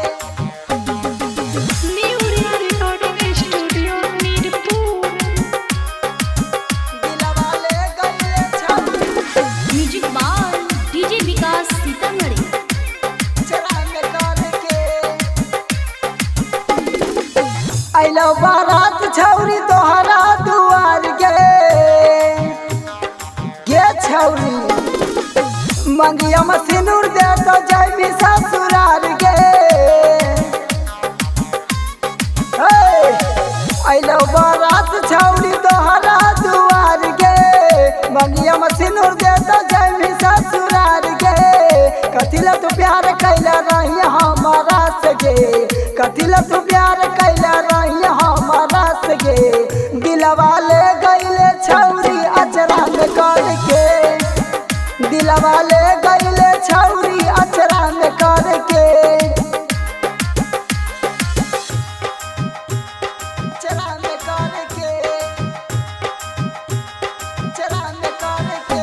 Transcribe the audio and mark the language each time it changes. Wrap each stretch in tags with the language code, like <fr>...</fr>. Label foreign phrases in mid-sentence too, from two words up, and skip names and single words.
<en>New Recording Studio Mirpur</en> <anp>दिलवा ले गइले छौरी</anp> <en>Music by DJ Vikas Sitamarhi</en> <anp>चला में करके आइलो बारात छौरी तोहरा दुआर गे छौरी मंगिया में सिंदूर दे तो जाइबी ससुराल गे आइलो बारात छौरी तोहरा दुआर गे मंगिया में सिंदूर दे तो जाइबी ससुराल गे कथिला तू प्यार कैला रही हमारा से गे कथिला तू प्यार कैला रही हमारा से गे दिलवा ले गइले छौरी अचरा में करके दिलवा ले गइले छौरी अचरा में करके चरा में करके चरा में करके</anp>